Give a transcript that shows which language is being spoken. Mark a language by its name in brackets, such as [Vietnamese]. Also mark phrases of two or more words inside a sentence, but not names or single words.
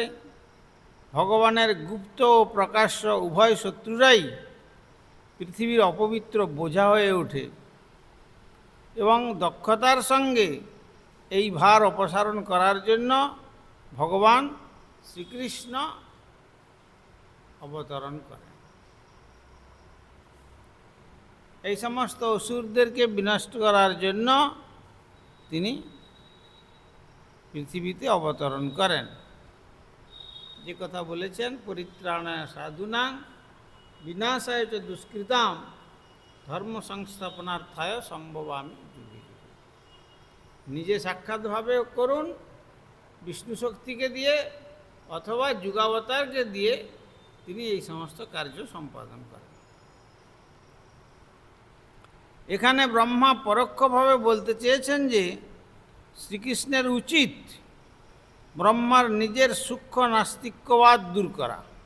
[Bangla] ভগবানের গুপ্ত ও প্রকাশ্য উভয় শত্রুরাই পৃথিবীর অপবিত্র বোঝা হয়ে ওঠে এবং দক্ষতার সঙ্গে এই ভার অপসারণ করার জন্য ভগবান শ্রীকৃষ্ণ অবতরণ করেন। এই সমস্ত অসুরদেরকে বিনষ্ট করার জন্য তিনি পৃথিবীতে অবতরণ করেন। যে কথা বলেছেন, [Sanskrit] পরিত্রাণায় সাধুনাং বিনাশায় চ দুষ্কৃতাম ধর্ম সংস্থাপনার্থায় সম্ভবামি যুগে। [Bangla] নিজে সাক্ষাৎভাবে করুন বিষ্ণু শক্তিকে দিয়ে অথবা যুগাবতারকে দিয়ে তিনি এই সমস্ত কার্য সম্পাদন করেন। এখানে ব্রহ্মা পরোক্ষভাবে বলতে চেয়েছেন যে শ্রীকৃষ্ণের উচিত ব্রহ্মার নিজের সূক্ষ্ম নাস্তিক্যবাদ দূর করা।